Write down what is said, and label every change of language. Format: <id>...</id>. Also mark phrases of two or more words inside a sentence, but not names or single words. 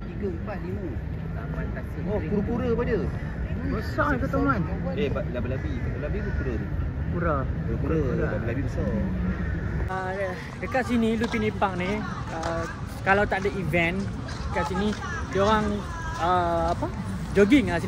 <ms>Taman Kasih. Oh, kura-kura apa dia? Besar ke teman? Labi-labi. Labi ke kura tu? Kura. Kura. Labi besar. Dekat sini Lupini Park ni kalau tak ada event kat sini dia orang apa? Jogging lah.</ms>